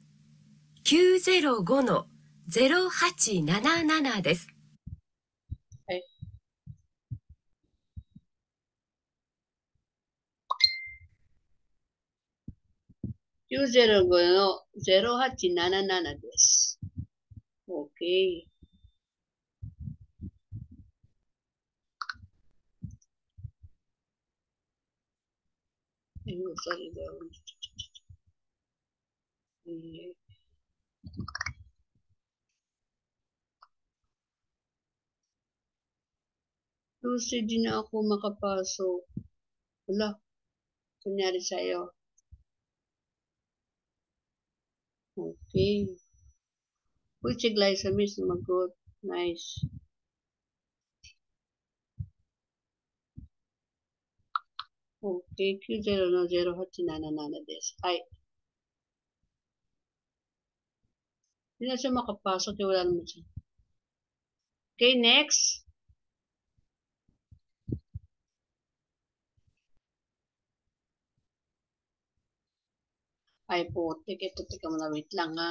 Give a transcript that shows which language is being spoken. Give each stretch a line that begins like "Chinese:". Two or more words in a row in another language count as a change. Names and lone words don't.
Japanese: 905-0877 です。 905-0877 です。Okay.
English: Sorry.
Filipino: 12 di na ako makapasok. Wala. Kunyari sa'yo. Okay. Uy, si Glyza Miss, sumagot.
English: Nice.
Japanese: Okay, 905-0877 です。
Filipino: はい。Hindi na siya makapasok. Wala naman siya. Okay, next. Ay, putik. Ito, tika mo na. Wait lang ha.